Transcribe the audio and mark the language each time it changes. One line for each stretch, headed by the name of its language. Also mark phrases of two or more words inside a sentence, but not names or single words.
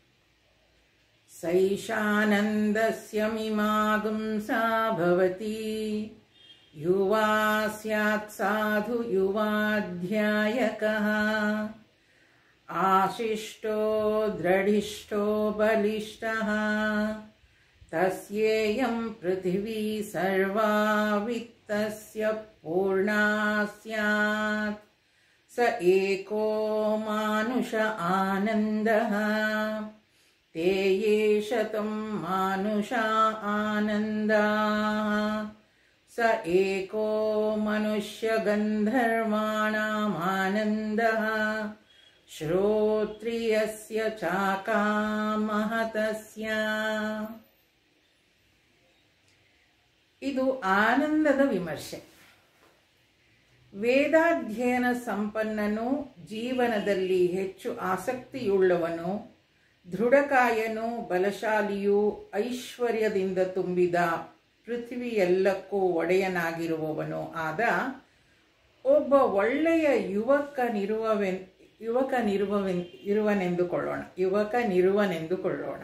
Sanskrit: ಸೈಷಾನಂದಸ್ಯ ಮೀಮಾಗುಂಸಾ ಭವತಿ ಯುವಾ ಸ್ಯಾತ್ ಸಾಧು ಯುವಾಧ್ಯಾಯಕಃ ಆಶಿಷ್ಟೋ ದೃಢಿಷ್ಠೋ ಬಲಿಷ್ಠಃ ತಸ್ಯೇಯಂ ಪೃಥಿವೀ ಸರ್ವಾ ವಿತ್ತಸ್ಯ ಪೂರ್ಣಾ ಸ್ಯಾತ್ ಸ ಏಕೋ ಮಾನುಷ ಆನಂದಃ ते ये शतं मानुषा आनन्दाः स एको मनुष्यगन्धर्वाणामानन्दः श्रोत्रियस्य चाकामहतस्य.
Kannada: ಇದು ಆನಂದದ ವಿಮರ್ಶೆ. ವೇದಾಧ್ಯಯನ ಸಂಪನ್ನನು, ಜೀವನದಲ್ಲಿ ಹೆಚ್ಚು ಆಸಕ್ತಿಯುಳ್ಳವನು, ದೃಢಕಾಯನು, ಬಲಶಾಲಿಯೂ, ಐಶ್ವರ್ಯದಿಂದ ತುಂಬಿದ, ಪೃಥ್ವಿಯೆಲ್ಲಕ್ಕೂ ಒಡೆಯನಾಗಿರುವವನು ಆದ ಒಬ್ಬ ಒಳ್ಳೆಯ ಯುವಕನಿರುವನೆಂದುಕೊಳ್ಳೋಣ.